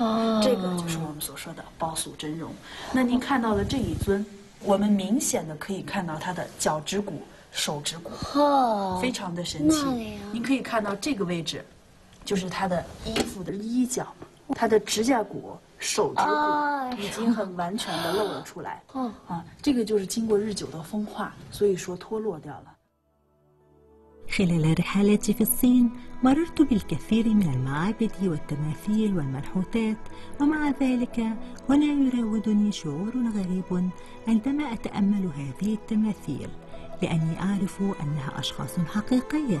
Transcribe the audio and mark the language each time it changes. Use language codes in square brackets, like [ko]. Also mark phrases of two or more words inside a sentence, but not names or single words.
[zh] 这个就是我们所说的包塑真容。那您看到的这一尊，我们明显的可以看到他的脚趾骨、手指骨，非常的神奇。您可以看到这个位置，就是他的衣服的衣角，他的指甲骨、 手指骨已经很完全的露了出来，这个就是经过日久的风化，所以说脱落掉了。 [ar] خلال رحلاتي في الصين مررت بالكثير من المعابد والتماثيل والمنحوتات، ومع ذلك هنا يراودني شعور غريب عندما أتأمل هذه التماثيل، لأني أعرف أنها أشخاص حقيقية.